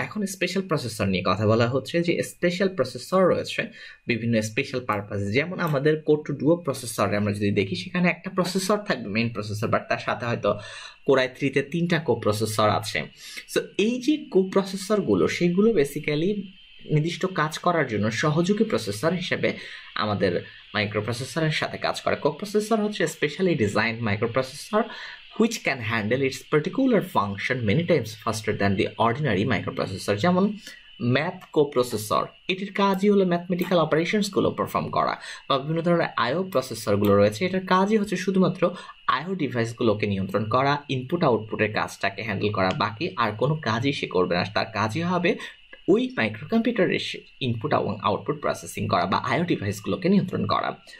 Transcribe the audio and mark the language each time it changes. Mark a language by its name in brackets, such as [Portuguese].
[Bangla] এখন special processor নিয়ে কথা বলা হচ্ছে যে স্পেশাল প্রসেসর রয়েছে বিভিন্ন স্পেশাল পারপাস, যেমন আমাদের কোর টু ডুও প্রসেসরে আমরা যদি দেখি সেখানে একটা প্রসেসর থাকবে মেইন প্রসেসর, বাট তার সাথে হয়তো কোর i3-তে 3টা কো প্রসেসর আছে। সো এই যে কো প্রসেসরগুলো সেগুলো বেসিক্যালি নির্দিষ্ট কাজ করার জন্য সহযোগী প্রসেসর হিসেবে আমাদের মাইক্রোপ্রসেসরের সাথে কাজ করে। কো প্রসেসর হচ্ছে specially design microprocessor [English] which can handle its particular function many times faster than the ordinary microprocessor। [Bangla] যেমন ম্যাথ কোপ্রসেসর, এটির কাজই হলো ম্যাথমেটিক্যাল অপারেশনসগুলো পারফর্ম করা, বা বিভিন্ন ধরনের আইও প্রসেসরগুলো রয়েছে এটার কাজই হচ্ছে শুধুমাত্র আইও ডিভাইসগুলোকে নিয়ন্ত্রণ করা, ইনপুট আউটপুটের কাজটাকে হ্যান্ডেল করা, বাকি আর কোনো কাজই সে করবে না, তার কাজই হবে ওই মাইক্রোকম্পিউটারের ইনপুট এবং আউটপুট প্রসেসিং করা বা আইও ডিভাইসগুলোকে নিয়ন্ত্রণ করা।